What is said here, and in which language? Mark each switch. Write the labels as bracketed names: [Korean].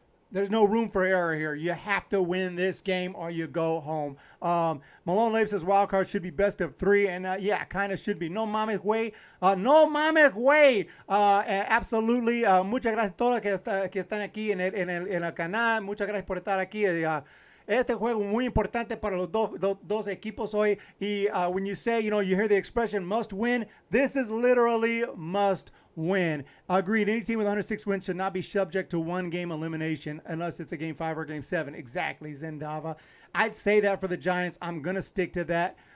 [English] There's no room for error here. You have to win this game or you go home. Malone Labe says wild card should be best of 3. And yeah, kind of should be. [Spanish] No mames, güey. No mames, güey. [English] Absolutely. [Spanish] Muchas gracias a todos que están aquí en el canal. Muchas gracias por estar aquí. Este juego muy importante para los dos equipos hoy. [English] Y when you say, you hear the expression must win, this is literally must win. Agreed. Any team with 106 wins should not be subject to one game elimination unless it's a game 5 or game 7. Exactly, Zendava. I'd say that for the Giants. I'm going to stick to that.